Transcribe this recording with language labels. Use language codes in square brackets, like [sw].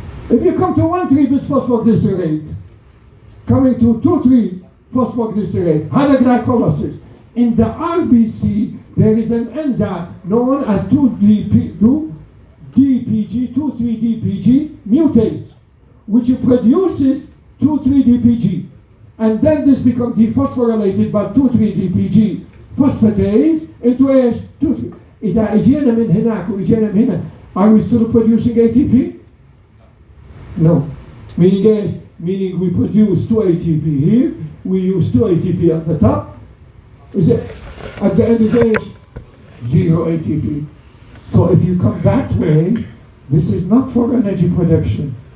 [en] If you come to 1,3-bisphosphoglycerate, coming to 2,3-phosphoglycerate, higher glycolysis, in the RBC, there is an enzyme known as 2,3-DPG mutase, which produces 2,3-DPG. And then this becomes dephosphorylated by 2,3-DPG phosphatase into ايش؟ 2,3. [ar] إذا اجينا من هناك واجينا من هنا, [en] are we still producing ATP? No. Meaning ايش? Meaning we produce 2 ATP here, we use 2 ATP at the top. Is it at the end of the day 0 ATP? So if you come that way, this is not for energy production.